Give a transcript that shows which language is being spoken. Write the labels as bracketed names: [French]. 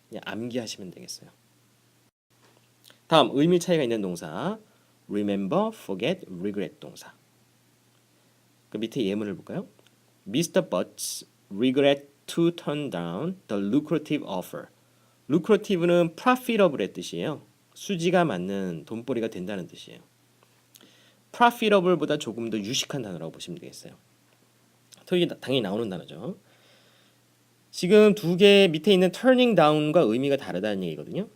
[Korean] 그냥 암기하시면 되겠어요. 다음 의미 차이가 있는 동사 remember, forget, regret 동사. 그 밑에 예문을 볼까요? Mr. [English] Butts regret to turn down the lucrative offer. [Korean] lucrative는 profitable의 뜻이에요. 수지가 맞는 돈벌이가 된다는 뜻이에요. profitable보다 조금 더 유식한 단어라고 보시면 되겠어요. 토익에 당연히 나오는 단어죠. 지금 두 개 밑에 있는 turning down과 의미가 다르다는 얘기거든요.